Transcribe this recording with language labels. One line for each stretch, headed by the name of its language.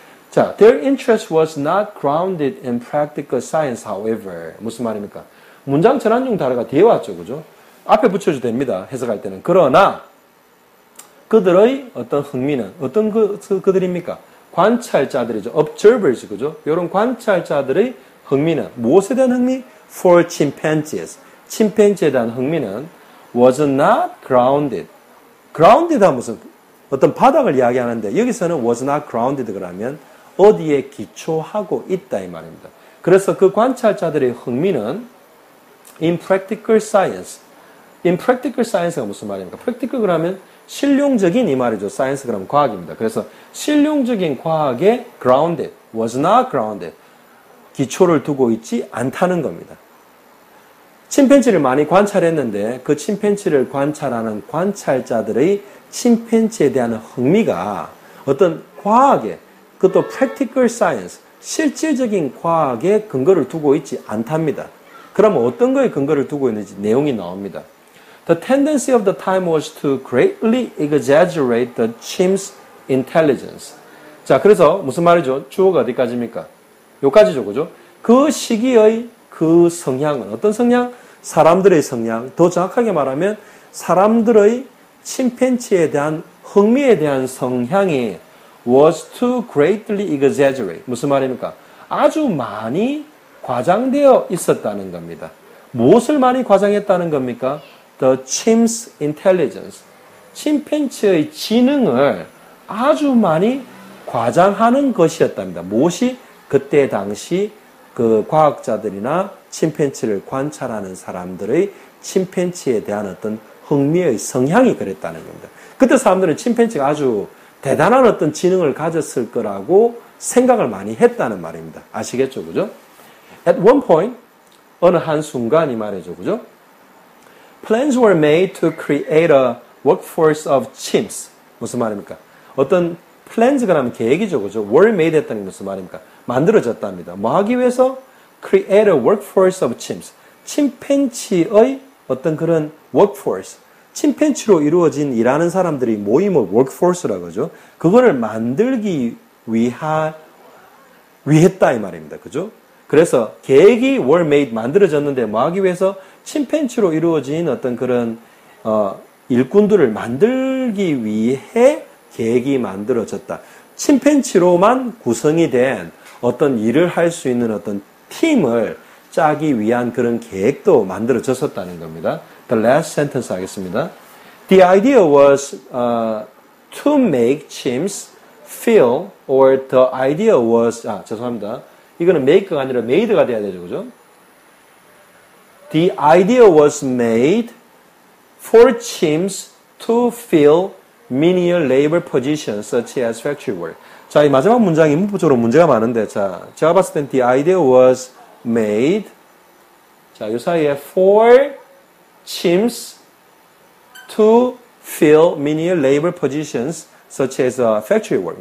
English: 자, their interest was not grounded in practical science, however.
Korean: 무슨 말입니까? 문장 전환 중 단어가 뒤에 왔죠. 그죠? 앞에 붙여도 됩니다. 해석할 때는. 그러나 그들의 어떤 흥미는 어떤 그들입니까? 관찰자들이죠. observers, 그죠? 이런 관찰자들의 흥미는 무엇에 대한 흥미?
English: For chimpanzees.
Korean: 침팬지에 대한 흥미는
English: was not grounded.
Korean: grounded 하면 무슨 어떤 바닥을 이야기하는데 여기서는 was not grounded 그러면 어디에 기초하고 있다 이 말입니다. 그래서 그 관찰자들의 흥미는
English: in practical science.
Korean: in practical science가 무슨 말입니까? practical 그러면 실용적인 이 말이죠. 사이언스 그럼 과학입니다. 그래서 실용적인 과학에 grounded,
English: was not grounded.
Korean: 기초를 두고 있지 않다는 겁니다. 침팬지를 많이 관찰했는데 그 침팬지를 관찰하는 관찰자들의 침팬지에 대한 흥미가 어떤 과학에, 그것도
English: practical science,
Korean: 실질적인 과학에 근거를 두고 있지 않답니다. 그러면 어떤 거에 근거를 두고 있는지 내용이 나옵니다.
English: The tendency of the time was to greatly exaggerate the chimp's intelligence.
Korean: 자, 그래서 무슨 말이죠? 주어가 어디까지입니까? 여기까지죠, 그죠? 그 시기의 그 성향은 어떤 성향? 사람들의 성향. 더 정확하게 말하면 사람들의 침팬지에 대한 흥미에 대한 성향이
English: was to greatly exaggerate.
Korean: 무슨 말입니까? 아주 많이 과장되어 있었다는 겁니다. 무엇을 많이 과장했다는 겁니까?
English: The chimp's intelligence.
Korean: 침팬지의 지능을 아주 많이 과장하는 것이었답니다. 무엇이? 그때 당시 그 과학자들이나 침팬지를 관찰하는 사람들의 침팬지에 대한 어떤 흥미의 성향이 그랬다는 겁니다. 그때 사람들은 침팬지가 아주 대단한 어떤 지능을 가졌을 거라고 생각을 많이 했다는 말입니다. 아시겠죠? 그죠?
English: At one point,
Korean: 어느 한순간 이 말이죠. 그죠?
English: Plans were made to create a workforce of chimps.
Korean: 무슨 말입니까? 어떤 플랜즈가 하면 계획이죠. 그죠? were made 했다는 게 무슨 말입니까? 만들어졌답니다. 뭐 하기 위해서?
English: Create a workforce of chimps.
Korean: 침팬지의 어떤 그런 workforce. 침팬지로 이루어진 일하는 사람들이 모임을 workforce라고 하죠. 그거를 만들기 위했다 이 말입니다. 그죠? 그래서 계획이
English: were made
Korean: 만들어졌는데 뭐 하기 위해서? 침팬지로 이루어진 어떤 그런 일꾼들을 만들기 위해 계획이 만들어졌다. 침팬지로만 구성이 된 어떤 일을 할 수 있는 어떤 팀을 짜기 위한 그런 계획도 만들어졌었다는 겁니다.
English: The last sentence 하겠습니다. The idea was to make chimps feel, or the idea was,
Korean: 죄송합니다. 이거는 make가 아니라 made가 돼야 되죠, 그죠?
English: The idea was made for chimps to fill menial labor positions such as factory work.
Korean: 자, 이 마지막 문장이 문법적으로 문제가 많은데, 자, 제가 봤을 땐 the idea was made, 자, 이 사이에
English: for chimps to fill menial labor positions such as factory work.